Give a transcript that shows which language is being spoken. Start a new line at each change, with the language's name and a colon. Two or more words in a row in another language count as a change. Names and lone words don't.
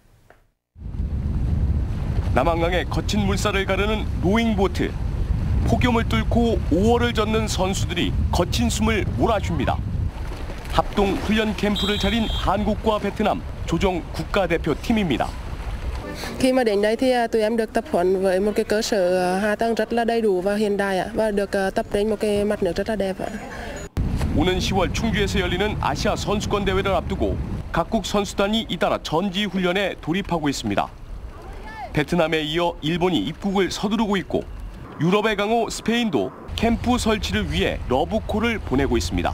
Korean: 남한강의 거친 물살을 가르는 로잉보트. 폭염을 뚫고 5월을 젓는 선수들이 거친 숨을 몰아쉽니다. 합동 훈련 캠프를 차린 한국과 베트남 조정 국가대표팀입니다.
Vietnamese: Khi mà đến đây thì tụi em được tập huấn với một cái cơ sở hạ tầng rất là đầy đủ và hiện đại và được tập trên một cái mặt nước rất là đẹp.
Korean: 오는 10월 충주에서 열리는 아시아 선수권 대회를 앞두고 각국 선수단이 잇따라 전지 훈련에 돌입하고 있습니다. 베트남에 이어 일본이 입국을 서두르고 있고 유럽의 강호 스페인도 캠프 설치를 위해 러브콜을 보내고 있습니다.